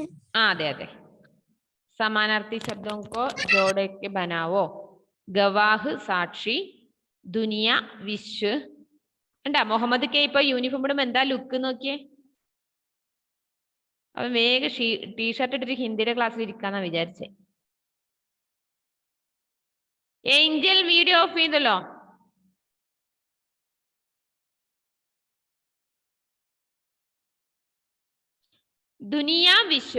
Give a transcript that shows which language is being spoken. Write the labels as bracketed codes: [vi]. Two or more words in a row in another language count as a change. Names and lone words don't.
[ml] അതെ അതെ. [hi] समानार्थी शब्दों को जोड़ के बनाओ. गवाह साक्षी, दुनिया विश्व. [ml] എന്താ മുഹമ്മദ് കെ ഇപ്പൊ യൂണിഫോം ഇടുമ്പോ എന്താ ലുക്ക് നോക്കിയേ. അവൻ വേഗം ടീഷർട്ട് ഇട്ടിട്ട് ഹിന്ദിയുടെ ക്ലാസ്സിൽ ഇരിക്കാന്നാ വിചാരിച്ചേ. ഏഞ്ചൽ വീഡിയോ ഓഫ് ചെയ്തല്ലോ. [hi] दुनिया विश्व.